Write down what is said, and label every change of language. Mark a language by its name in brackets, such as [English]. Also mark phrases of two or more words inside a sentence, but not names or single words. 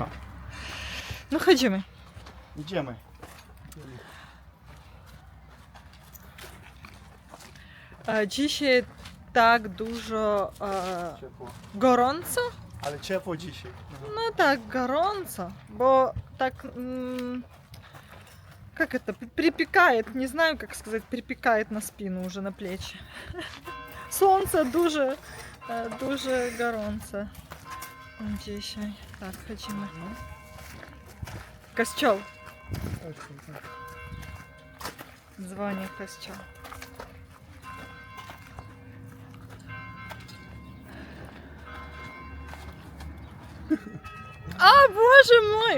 [Polish] No chodzimy. Idziemy. Dzisiaj tak dużo Ciepło. gorąco? Ale ciepło dzisiaj. No tak, gorąco, bo [Russian] так, как это, припекает, не знаю, как сказать, припекает на спину уже, на плечи. [Ukrainian] Солнце дуже, дуже [Polish] gorące dzisiaj. Tak, chodzimy. Kościół. Dzwoni w kościół. A, Boże mój!